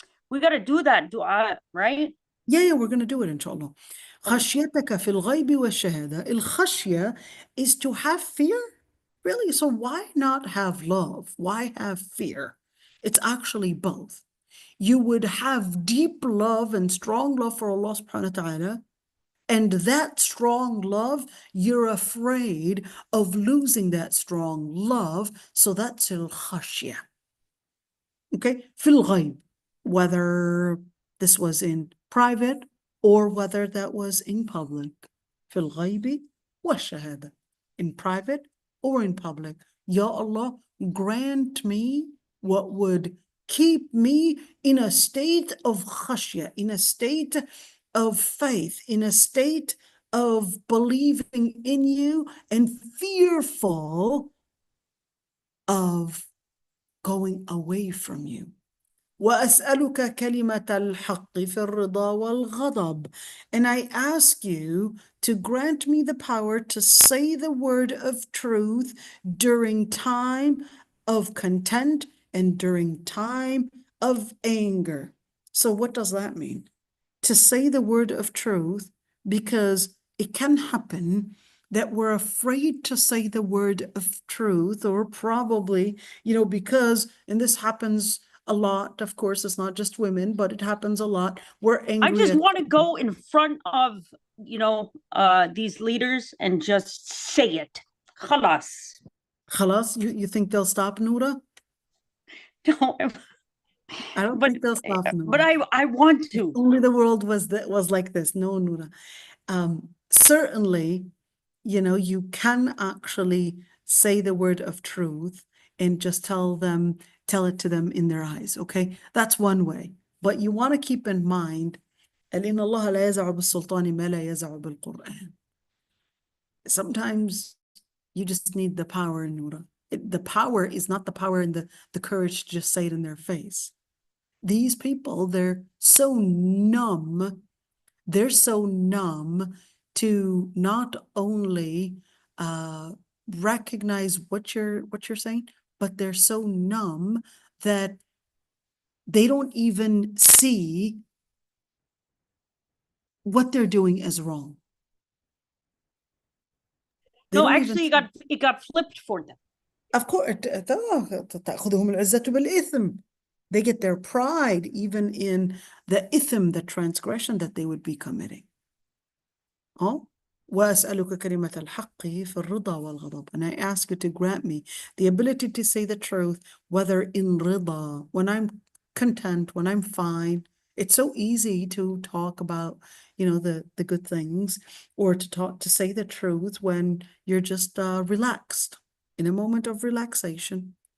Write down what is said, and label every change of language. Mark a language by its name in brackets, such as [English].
[English] We gotta do that dua, right? Yeah, we're going to do it, inshallah. [Arabic] خشيتك في الغيب والشهادة. [English] الخشية is to have fear. Really? So why not have love? Why have fear? It's actually both. You would have deep love and strong love for Allah subhanahu wa ta'ala. And that strong love, you're afraid of losing that strong love. So that's al-khashya. Okay? [Arabic] في الغيب. [English] Whether this was in private or whether that was in public. [Arabic] في الغيب والشهادة. [English] In private or in public. Ya Allah, grant me what would keep me in a state of khashya, in a state of faith, in a state of believing in you and fearful of going away from you. [Arabic] وأسألك كلمة الحق في الرضا والغضب. [English] And I ask you to grant me the power to say the word of truth during time of content and during time of anger. So what does that mean? To say the word of truth, because it can happen that we're afraid to say the word of truth, or probably, because, and this happens a lot, of course, it's not just women, but it happens a lot. We're angry. I just want to go in front of, these leaders and just say it. Khalas. Khalas, you think they'll stop, Noura? No, I don't think they'll stop, Noura. But I want to. If only the world was like this. No, Noura. Certainly, you can actually say the word of truth and just tell it to them in their eyes, okay? That's one way. But you want to keep in mind, [Arabic] إن الله لا يزع بالسلطان ما لا يزع بالقرآن. [English] Sometimes you just need the power, Noura. The power is not the power and the courage to just say it in their face. These people, they're so numb. They're so numb to not only recognize what you're saying, but they're so numb that they don't even see what they're doing as wrong. No, actually, it got flipped for them. Of course, [Arabic] تأخذهم العزة بالإثم. [English] They get their pride even in the ithim, the transgression that they would be committing. [Arabic] Oh, وأسألك كلمة الحق في الرضا والغضب. [English] And I ask you to grant me the ability to say the truth, whether in rida, when I'm content, when I'm fine. It's so easy to talk about, the good things, or to say the truth when you're just relaxed, in a moment of relaxation.